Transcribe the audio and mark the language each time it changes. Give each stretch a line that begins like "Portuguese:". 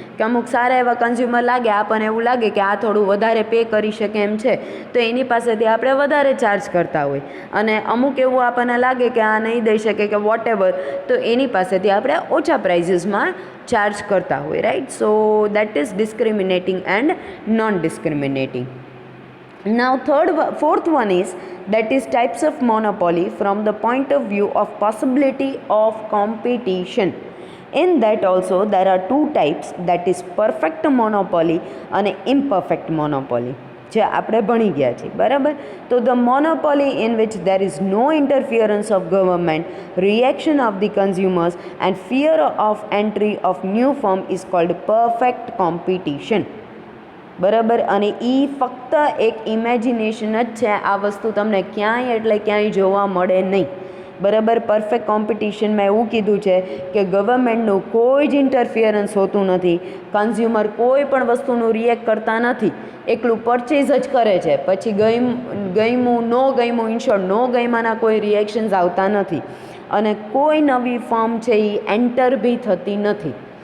Gujarati: કે અમુક સારા એવા કન્ઝ્યુમર લાગે, આપણને એવું લાગે કે આ થોડું વધારે પે કરી શકે એમ છે, તો એની પાસેથી આપણે વધારે ચાર્જ કરતા હોય, અને અમુક એવું આપણને લાગે કે આ નહીં દઈ શકે કે વોટ એવર, તો એની પાસેથી આપણે ઓછા પ્રાઇઝીસમાં ચાર્જ કરતા હોય. Right.
English: So that is discriminating and non discriminating. Now fourth one is that is types of monopoly from the point of view of possibility of competition. In that also there are two types, that is perfect monopoly and imperfect monopoly,
Gujarati: જે આપણે ભણી ગયા છીએ. બરાબર.
English: તો the monopoly in which there is no interference of government, reaction of the consumers and fear of entry of new firm is called perfect competition.
Gujarati: બરાબર. અને એ ફક્ત એક ઇમેજિનેશન જ છે, આ વસ્તુ તમને ક્યાંય એટલે ક્યાંય જોવા મળે નહીં. બરાબર. પરફેક્ટ કોમ્પિટિશનમાં એવું કીધું છે કે ગવર્મેન્ટનું કોઈ જ ઇન્ટરફિયરન્સ હોતું નથી, કન્ઝ્યુમર કોઈ પણ વસ્તુનું રિએક્ટ કરતા નથી, એકલું પરચેઝ જ કરે છે, પછી ગમ્યું ન ગમ્યું, ઇનશોર્ટ નો ગમ્યાના કોઈ રિએક્શન્સ આવતા નથી, અને કોઈ નવી ફર્મ છે એ એન્ટર બી થતી નથી.